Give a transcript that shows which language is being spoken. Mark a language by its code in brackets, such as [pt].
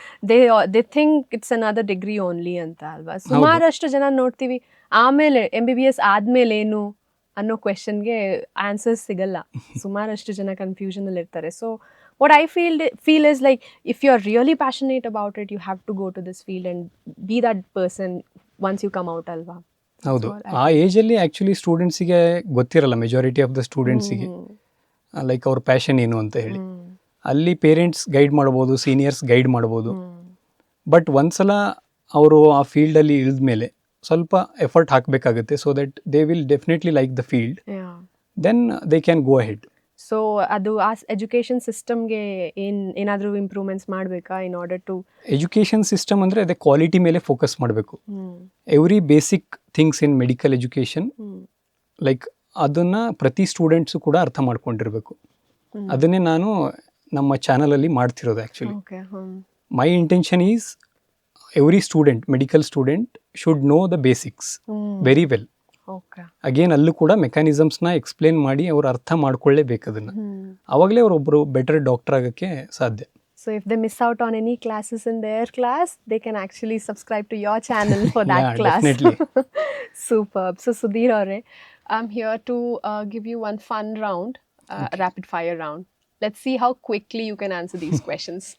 [en] they think it's another degree only [kn] ಅಂತ ಅಲ್ವಾ? ಸುಮಾರಷ್ಟು ಜನ ನೋಡ್ತೀವಿ ಆಮೇಲೆ MBBS ಆದ್ಮೇಲೆ ಏನು ಅನ್ನೋ ಕ್ವೆಶನ್ಗೆ ಆನ್ಸರ್ಸ್ ಸಿಗಲ್ಲ. ಸುಮಾರಷ್ಟು ಜನ ಕನ್ಫ್ಯೂಷನ್ ಅಲ್ಲಿ ಇರ್ತಾರೆ. [en] So what I feel is like if you're really passionate about it, you have to go to this field and be that person once you come out ಅಲ್ವಾ? [kn] ಹೌದು, ಆ ಏಜಲ್ಲಿ ಆ್ಯಕ್ಚುಲಿ ಸ್ಟೂಡೆಂಟ್ಸಿಗೆ ಗೊತ್ತಿರಲ್ಲ, ಮೆಜಾರಿಟಿ ಆಫ್ ದ ಸ್ಟೂಡೆಂಟ್ಸಿಗೆ ಲೈಕ್ ಅವ್ರ passion ಏನು ಅಂತ ಹೇಳಿ. ಅಲ್ಲಿ parents guide ಮಾಡ್ಬೋದು, ಸೀನಿಯರ್ಸ್ ಗೈಡ್ ಮಾಡ್ಬೋದು. ಬಟ್ ಒಂದ್ಸಲ ಅವರು ಆ ಫೀಲ್ಡಲ್ಲಿ ಇಳಿದ ಮೇಲೆ ಸ್ವಲ್ಪ ಎಫರ್ಟ್ ಹಾಕಬೇಕಾಗುತ್ತೆ. [en] So that they will definitely like the field, then they can go ahead. [kn] So ಅದು ಆ ಎಜುಕೇಷನ್ ಸಿಸ್ಟಮ್ಗೆ ಏನಾದರೂ ಇಂಪ್ರೂವ್ಮೆಂಟ್ಸ್ ಮಾಡಬೇಕಾ [en] In order to? [kn] Education system ಅಂದರೆ ಅದೇ ಕ್ವಾಲಿಟಿ ಮೇಲೆ ಫೋಕಸ್ ಮಾಡಬೇಕು. [en] every basic things in medical education [kn] like ಅದನ್ನು ಪ್ರತಿ ಸ್ಟೂಡೆಂಟ್ಸು ಕೂಡ ಅರ್ಥ ಮಾಡ್ಕೊಂಡಿರಬೇಕು. ಅದನ್ನೇ ನಾನು ನಮ್ಮ ಚಾನಲಲ್ಲಿ ಮಾಡ್ತಿರೋದು. [en] Actually my intention is every student, medical student should know the basics very well. [kn] Again ಅಲ್ಲೂ ಕೂಡ ಮೆಕ್ಯಾನಿಸಮ್ಸ್ನ ಎಕ್ಸ್ಪ್ಲೇನ್ ಮಾಡಿ ಅವ್ರು ಅರ್ಥ ಮಾಡ್ಕೊಳ್ಳೇಬೇಕು ಅದನ್ನು. ಅವಾಗಲೇ ಅವರೊಬ್ಬರು ಬೆಟರ್ ಡಾಕ್ಟರ್ ಆಗೋಕ್ಕೆ ಸಾಧ್ಯ. [en] So if they miss out on any classes in their class, they can actually subscribe to your channel for that class. Definitely. Superb. So Sudhir Aure, I'm here to give you one fun round, rapid fire round. Let's see how quickly you can answer these questions.